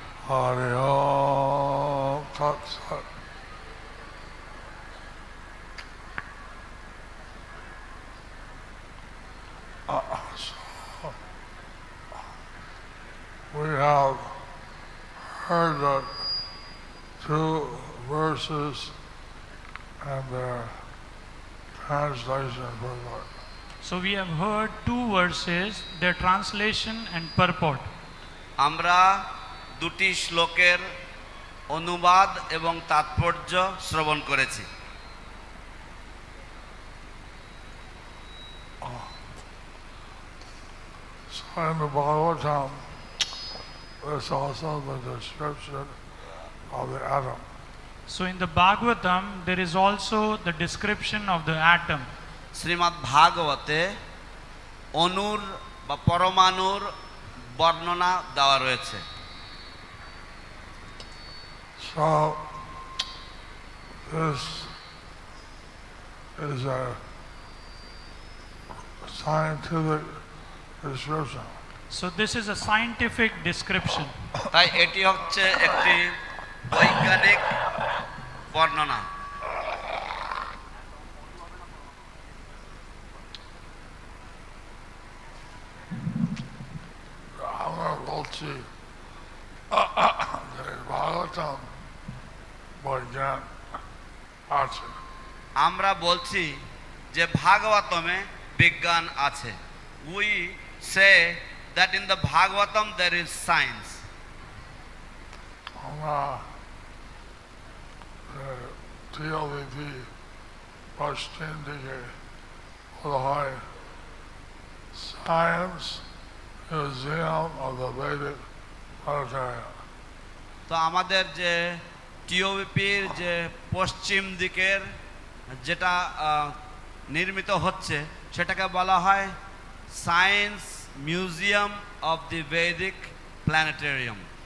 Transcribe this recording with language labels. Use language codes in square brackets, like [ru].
[en] Hare Om Tat Sat So, we have heard that two verses and their translation for that. So we have heard two verses, their translation and purport. [bn] আমরা দুটি শ্লোকের অনুবাদ এবং তাৎপর্য শ্রবণ করেছি। [en] So in the Bhagavatam, there's also the description of the atom. So in the Bhagavatam, there is also the description of the atom. [bn] Shrimad ভাগবতে অণুর বা পরমাণুর বর্ণনা দেওয়া রয়েছে। [en] So this is a scientific description. So this is a scientific description. [bn] তাই এটি হচ্ছে একটি বৈজ্ঞানিক বর্ণনা। আমরা বলছি ভাগবতম বৈজ্ঞান আছে। আমরা বলছি যে ভাগবতমে বিজ্ঞান আছে। [en] We say that in the Bhagavatam there is science. [bn] আমরা TLVP পশ্চিম দিকে বলা হয় Science Museum of the Vedic Planetarium. তো আমাদের যে টিওভিপির যে পশ্চিম দিকের যেটা নির্মিত হচ্ছে সেটাকে বলা হয় science museum of the Vedic planetarium.